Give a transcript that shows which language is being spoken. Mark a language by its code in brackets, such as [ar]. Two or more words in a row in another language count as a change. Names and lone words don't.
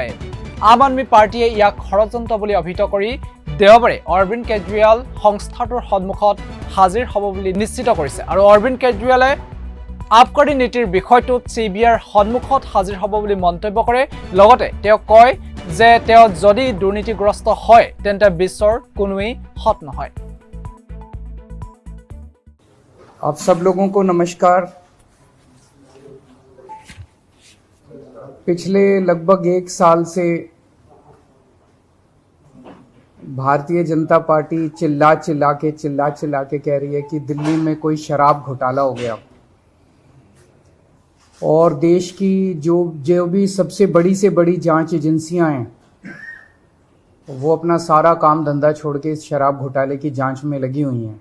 [as] আম আদমি পাৰ্টিয়ে ইয়াক ষড়যন্ত্ৰ বুলি অভিহিত কৰি দেওবাৰে অৰবিন্দ কেজৰিৱাল সংস্থাটোৰ সন্মুখত হাজিৰ হ'ব বুলি নিশ্চিত কৰিছে আৰু অৰবিন্দ কেজৰিৱালে আবকাৰী নীতিৰ বিষয়টোত CBIৰ সন্মুখত হাজিৰ হ'ব বুলি মন্তব্য কৰে। লগতে তেওঁ কয় যে তেওঁ যদি দুৰ্নীতিগ্ৰস্ত হয় তেন্তে বিশ্বৰ কোনোৱেই হত নহয়। [hi] आप सब लोगों को नमस्कार। पिछले लगभग 1 साल से भारतीय जनता पार्टी चिल्ला चिल्ला के कह रही है कि दिल्ली में कोई शराब घोटाला हो गया और देश की जो भी सबसे बड़ी से बड़ी जांच एजेंसियां हैं वो अपना सारा काम धंधा छोड़ के इस शराब घोटाले की जांच में लगी हुई हैं।